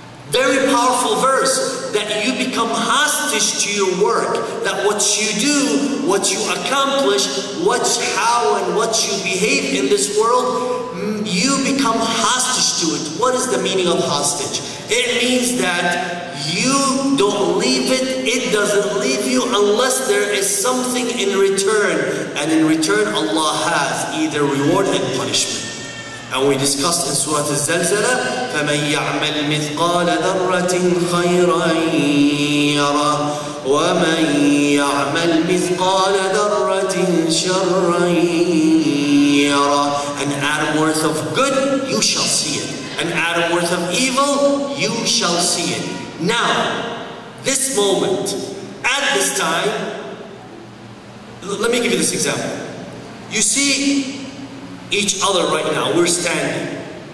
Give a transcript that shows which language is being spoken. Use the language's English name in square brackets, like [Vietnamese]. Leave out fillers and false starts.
[English] Very powerful verse, that you become hostage to your work, that what you do, what you accomplish, how and what you behave in this world, you become hostage to it. What is the meaning of hostage? It means that you don't leave it, it doesn't leave you unless there is something in return. And in return, Allah has either reward and punishment. And we discussed in Surah Al-Zalzala, [Arabic] فَمَنْ يَعْمَلْ مِثْقَالَ ذَرَّةٍ خَيْرًا يَرَهُ وَمَنْ يَعْمَلْ مِثْقَالَ ذَرَّةٍ شَرًّا يَرَهُ. [English] An atom worth of good, you shall see it. An atom worth of evil, you shall see it. Now, this moment, at this time, let me give you this example. You see each other right now, we're standing.